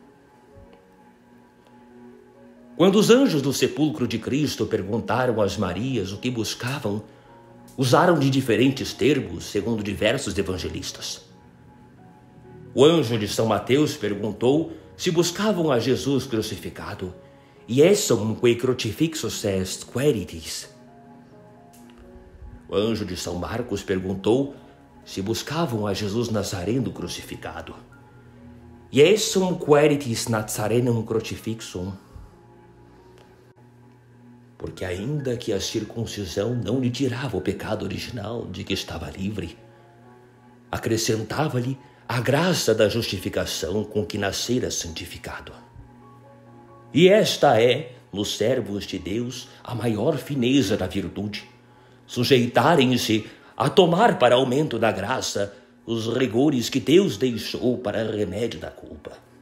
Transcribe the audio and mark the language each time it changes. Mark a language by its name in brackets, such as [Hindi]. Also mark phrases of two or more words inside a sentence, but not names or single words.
[Portuguese] Quando os anjos do sepulcro de Cristo perguntaram às Marias o que buscavam, usaram de diferentes termos, segundo diversos evangelistas. O anjo de São Mateus perguntou se buscavam a Jesus crucificado, [Latin] iessum quae crucifixus est quaeritis. [Portuguese] O anjo de São Marcos perguntou se buscavam a Jesus Nazareno crucificado. [Latin] Iessum quaeritis Nazarenum crucifixum. [Portuguese] Porque ainda que a circuncisão não lhe tirava o pecado original de que estava livre, acrescentava-lhe a graça da justificação com que nascera santificado. E esta é, nos servos de Deus, a maior fineza da virtude, sujeitarem-se a tomar para aumento da graça os rigores que Deus deixou para remédio da culpa.